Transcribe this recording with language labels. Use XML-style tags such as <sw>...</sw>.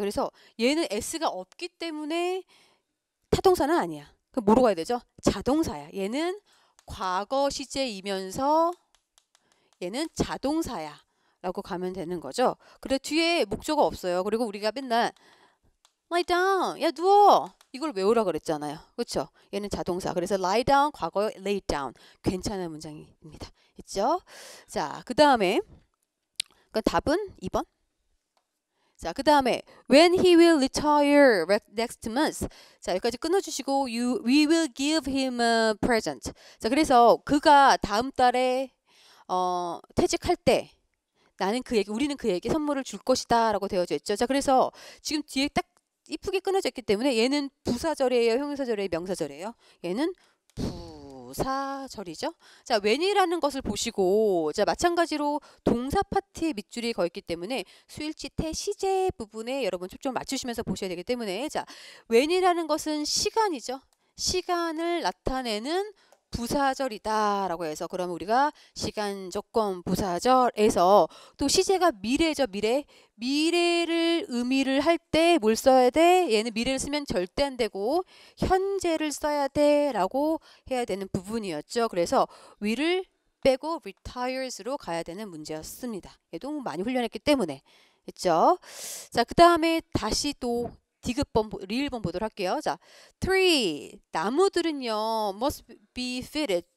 <ko>그래서 얘는 s가 없기 때문에 타동사는 아니야. 그럼 뭐로 가야 되죠? 자동사야. 얘는 과거 시제이면서 얘는 자동사야 라고 가면 되는 거죠. 그래 뒤에 목적어 없어요. 그리고 우리가 맨날 lie down, 야 누워, 이걸 외우라 그랬잖아요. 그렇죠? 얘는 자동사. 그래서 lie down, 과거 lay down. 괜찮은 문장입니다. 있죠? 자, 그 다음에 답은 2번.</ko> <en>자, 그 다음에 when he will retire next month. 자, 여기까지 끊어주시고 we will give him a present.</en> <ko>자, 그래서 그가 다음 달에 퇴직할 때 우리는 그에게 선물을 줄 것이다 라고 되어져 있죠. 자, 그래서 지금 뒤에 딱 이쁘게 끊어져 있기 때문에 얘는 부사절이에요, 형용사절이에요, 명사절이에요? 얘는 부사절이죠. 자, when이라는 것을 보시고, 자, 마찬가지로 동사 파트에 밑줄이 거 있기 때문에 수일치 태 시제 부분에 여러분 초점 맞추시면서 보셔야 되기 때문에, 자, when이라는 것은 시간이죠. 시간을 나타내는 부사절이다 라고 해서, 그러면 우리가 시간 조건 부사절에서 또 시제가 미래죠. 미래를 의미를 할 때 뭘 써야 돼? 얘는 미래를 쓰면 절대 안 되고 현재를 써야 돼 라고 해야 되는 부분이었죠. 그래서 will을 빼고 retires로 가야 되는 문제였습니다. 얘도 많이 훈련했기 때문에. 했죠. 자, 그 다음에 다시 또 디귿번, 리을번 보도록 할게요.</ko> <en>자, tree. 나무들은요, must be fitted.</en>